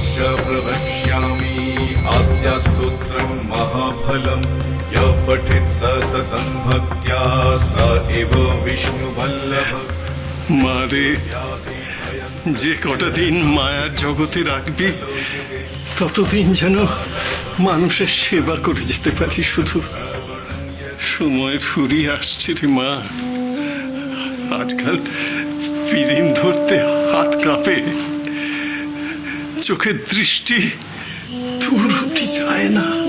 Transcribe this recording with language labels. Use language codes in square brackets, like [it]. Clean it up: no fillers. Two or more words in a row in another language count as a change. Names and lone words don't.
[sa] प्रवक्ष्यामि आद्यास्तोत्रं महाफलं यः पठेत् सततं भक्त्या स एव विष्णुवल्लभ। [bn] মারে, যে কটা দিন মায়ার জগতে রাখবি ততদিন যেন মানুষের সেবা করে যেতে পারি। শুধু সময় ফুরিয়ে আসছে রে মা। আজকাল পিদিম ধরতে হাত কাঁপে, চোখের দৃষ্টি দূর অব্দি যায় না।